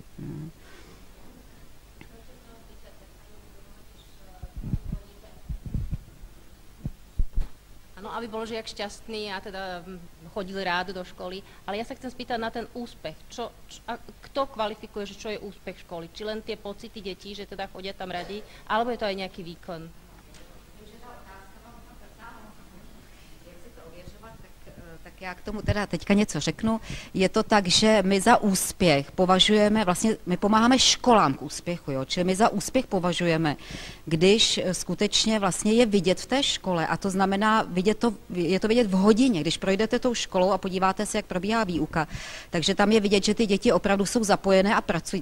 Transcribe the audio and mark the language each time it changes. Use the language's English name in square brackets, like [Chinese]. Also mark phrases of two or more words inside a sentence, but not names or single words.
[Slovak] No, aby bol žiak šťastný a teda chodil rád do školy. Ale ja sa chcem spýtať na ten úspech. Kto kvalifikuje, že čo je úspech školy? Či len tie pocity detí, že teda chodia tam radi, alebo je to aj nejaký výkon? [Czech] Tak já k tomu teda teďka něco řeknu. Je to tak, že my za úspěch považujeme, vlastně my pomáháme školám k úspěchu, jo? Čili my za úspěch považujeme, když skutečně vlastně je vidět v té škole a to znamená, je to vidět v hodině, když projdete tou školou a podíváte se, jak probíhá výuka, takže tam je vidět, že ty děti opravdu jsou zapojené a pracují.